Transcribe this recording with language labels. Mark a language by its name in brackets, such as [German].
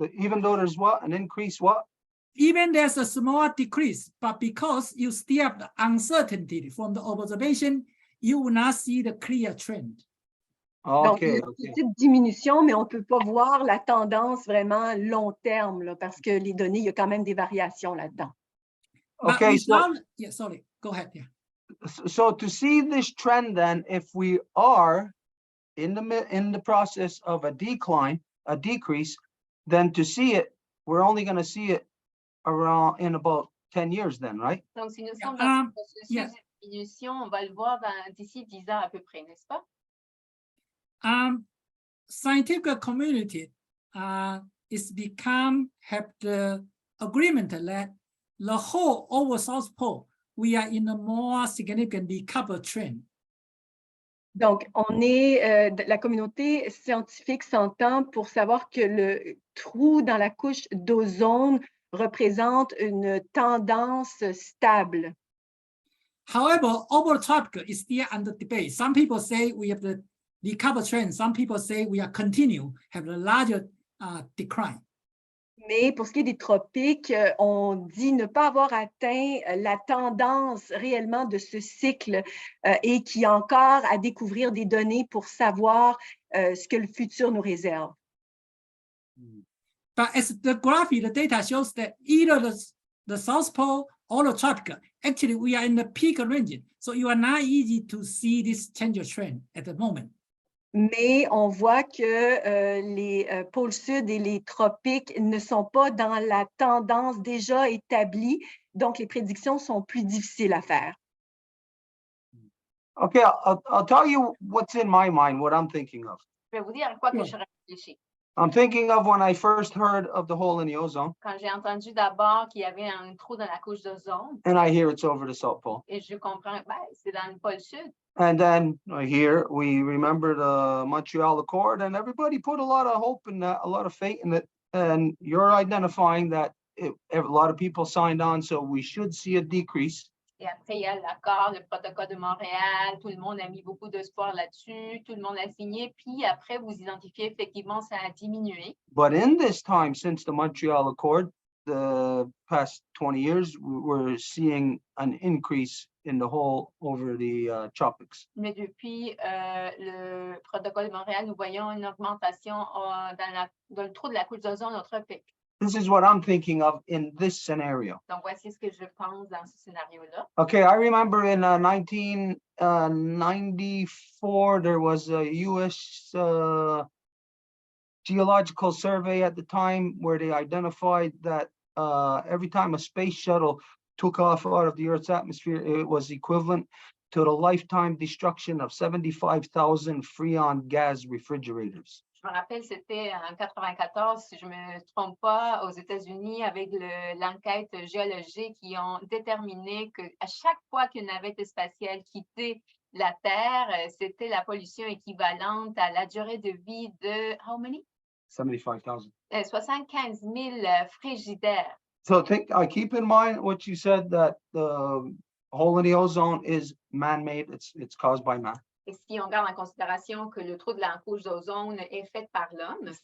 [English] Even though there's what, an increase, what? Even there's a small decrease, but because you still have the uncertainty from the observation, you will not see the clear trend. [French] Donc, il y a une [English] okay. [French] petite diminution, mais on ne peut pas voir la tendance vraiment long terme, là, parce que les données, il y a quand même des variations là-dedans. [English] But Okay, so without, yeah, sorry, go ahead. Yeah. so to see this trend, then, if we are in the process of a decline, a decrease, then to see it, we're only going to see it around in about 10 years, then, right? [French] Donc, si nous [English] Yeah, [French] sommes dans ce processus [English] yeah. [French] de diminution, on va le voir d'ici 10 ans à peu près, n'est-ce pas? [English] Scientific community is have the agreement that the whole over South Pole, we are in a more significant recovery trend. [French] Donc, la communauté scientifique s'entend pour savoir que le trou dans la couche d'ozone représente une tendance stable. [English] However, over tropical is still under debate. Some people say we have the recovery trend. Some people say we are continue, have a larger decline. [French] Mais pour ce qui est des tropiques, on dit ne pas avoir atteint la tendance réellement de ce cycle et qu'il y a encore à découvrir des données pour savoir ce que le futur nous réserve. [English] But as the graph, the data shows that either the South Pole or the tropical, actually we are in the peak region. So you are not easy to see this change of trend at the moment. [French] Mais on voit que les pôles sud et les tropiques ne sont pas dans la tendance déjà établie, donc les prédictions sont plus difficiles à faire. [English] Okay, I'll tell you what's in my mind, what I'm thinking of. [French] Je vais vous dire à quoi que Ouais. je réfléchis. [English] I'm thinking of when I first heard of the hole in the ozone, [French] Quand j'ai entendu d'abord qu'il y avait un trou dans la couche d'ozone, [English] and I hear it's over the South Pole. [French] et je comprends, ben, c'est dans le pôle sud. [English] And then here we remember the Montreal Accord, and everybody put a lot of hope in that, a lot of faith in it. And you're identifying that a lot of people signed on, so we should see a decrease. [French] Et après, il y a l'accord, le protocole de Montréal, tout le monde a mis beaucoup d'espoir là-dessus, tout le monde a signé, puis après, vous identifiez effectivement, ça a diminué. [English] But in this time, since the Montreal Accord, the past 20 years, we're seeing an increase in the hole over the tropics. [French] Mais depuis le protocole de Montréal, nous voyons une augmentation dans le trou de la couche d'ozone au tropique. [English] This is what I'm thinking of in this scenario. [French] Donc, voici ce que je pense dans ce scénario-là. [English] Okay, I remember in 1994, there was a US geological survey at the time where they identified that every time a space shuttle took off out of the Earth's atmosphere, it was equivalent to the lifetime destruction of 75,000 Freon gas refrigerators. [French] Je me rappelle, c'était en 94, si je ne me trompe pas, aux États-Unis, avec l'enquête géologique, qui ont déterminé qu'à chaque fois qu'une navette spatiale quittait la Terre, c'était la pollution équivalente à la durée de vie de, [English] how many? 75,000. [French] 75 000 frigidaires. [English] So I keep in mind what you said, that hole in the ozone is man-made. It's caused by man. [French] Et si on garde en considération que le trou de la couche d'ozone est fait par l'homme,